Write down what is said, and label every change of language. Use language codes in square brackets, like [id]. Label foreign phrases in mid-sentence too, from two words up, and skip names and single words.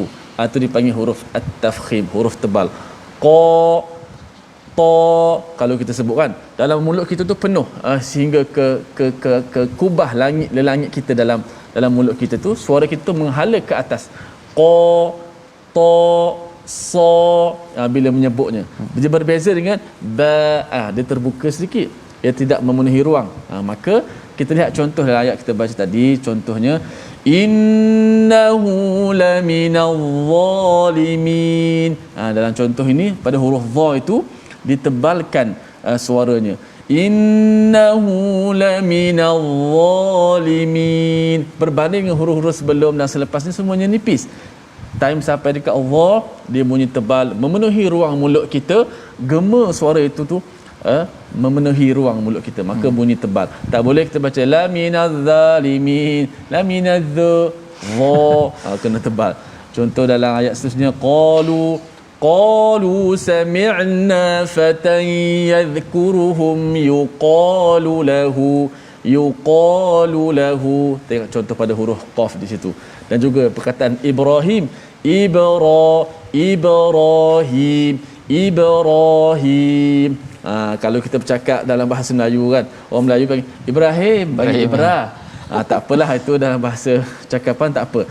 [ms] Itu dipanggil huruf at-tafkhim, huruf tebal. Qa, ta, kalau kita sebutkan dalam mulut kita tu penuh sehingga ke kubah langit kita dalam mulut kita tu, suara kita tu menghala ke atas. Qa, ta, sa, bila menyebutnya. Dia berbeza dengan ba, dia terbuka sedikit, dia tidak memenuhi ruang. Maka kita lihat contoh dalam ayat kita baca tadi, contohnya [ar] إنه لمن الظالمين. [ms] Dalam contoh ini pada huruf dha itu ditebalkan suaranya. [ar] إنه لمن الظالمين. [ms] Berbanding dengan huruf-huruf sebelum dan selepas ni semuanya nipis. Time sampai dekat Allah dia bunyi tebal, memenuhi ruang mulut kita. Gema suara itu tu memenuhi ruang mulut kita, maka bunyi tebal. Tak boleh kita baca [ar] لمن الظالمين, لمن الظ, [ms] kena tebal. Contoh dalam ayat seterusnya, [ar] قالوا سمعنا فتى يذكرهم يقال له يقال له. [ms] Tengok contoh pada huruf qaf di situ. Dan juga perkataan Ibrahim, Ibrahim, Ibrahim. Kalau kita bercakap dalam bahasa Melayu kan, orang Melayu panggil Ibrahim, bagi Ibra. Tak apalah, itu dalam bahasa cakapan tak apa.